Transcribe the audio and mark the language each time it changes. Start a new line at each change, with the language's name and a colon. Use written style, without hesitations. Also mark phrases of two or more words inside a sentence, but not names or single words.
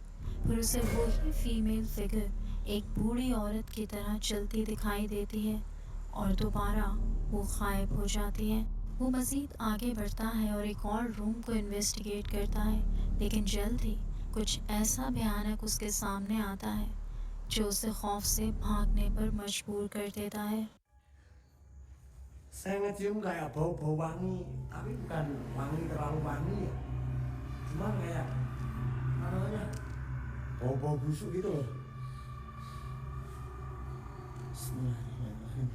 Hindi: फिर उसे वही
English: female figure
Hindi: एक बूढ़ी औरत की तरह चलती दिखाई देती है और दोबारा वो गायब हो जाती है। वो मज़ीद आगे बढ़ता है और एक और रूम को इन्वेस्टिगेट करता है, लेकिन जल्द ही कुछ ऐसा भयानक उसके सामने आता है जो उसे खौफ से भागने पर मजबूर कर देता है।
Indonesian: Saya ngecium kayak bau-bau wangi, tapi bukan wangi terlalu wangi ya. Cuma kayak apa namanya? Bau-bau busuk gitu loh.
Arabic: Bismillahirrahmanirrahim.